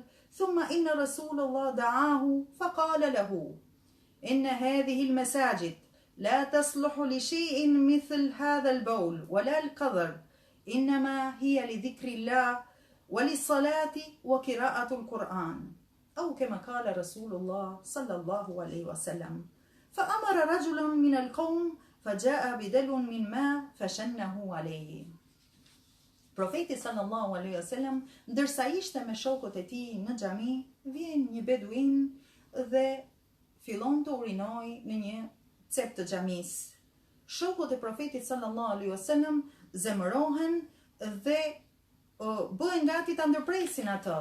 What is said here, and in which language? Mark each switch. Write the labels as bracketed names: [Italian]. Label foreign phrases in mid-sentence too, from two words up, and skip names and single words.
[Arabic] ثم إن رسول الله دعاه فقال له: إن هذه المساجد لا تصلح لشيء مثل هذا البول ولا القذر، إنما هي لذكر الله وللصلاة وقراءة القرآن، أو كما قال رسول الله صلى الله عليه وسلم. فأمر رجل من القوم فجاء بدلو من ماء فشنه عليه. [Albanian] Profeti [Arabic] صلى الله عليه وسلم, [Albanian] ndërsa ishte me shokët e tij në xhami, vjen një beduin dhe fillon të urinojë në një cep të xhamisë. Shokët e profetit [Arabic] صلى الله عليه وسلم [Albanian] zemërohen dhe bëhen gati ta ndërpresin atë.